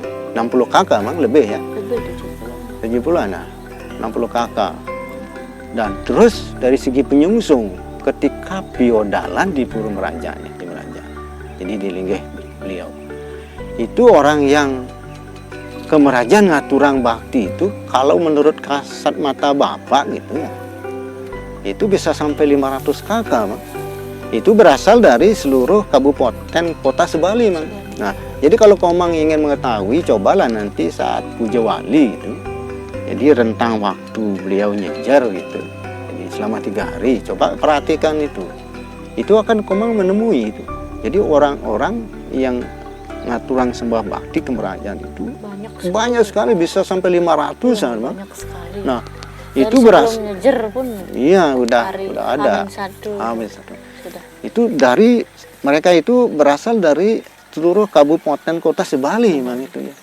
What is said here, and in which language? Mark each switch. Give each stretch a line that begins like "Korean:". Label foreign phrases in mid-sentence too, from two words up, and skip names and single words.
Indonesian: 60 kakak, Mang, lebih ya? Lebih 70-an, nah, 60 kakak. Dan terus dari segi penyungsung, ketika biodalan di Pura Merajan, di Merajan, jadi di linggih beliau, itu orang yang ke Merajan
Balinese: ngaturang bakti
Indonesian: itu, kalau menurut kasat mata Bapak gitu ya, itu bisa sampai 500 kakak, Mang. Itu berasal dari seluruh kabupaten kota Sebali, Mang. Nah, jadi kalau Komang ingin mengetahui, cobalah nanti saat puja wali gitu. Jadi rentang waktu beliau nyejar gitu. Jadi selama 3 hari, coba perhatikan itu. Itu akan Komang menemui itu. Jadi orang-orang yang
Balinese: ngaturang sembah bakti
Indonesian: ke Merajan itu banyak sekali, bisa sampai 500-an, Mang. Banyak sekali. Nah, dan itu beras. Ngejer pun. Iya, udah ada. Amin. Itu dari mereka itu berasal dari seluruh kabupaten kota Sebali, Mang, itu ya.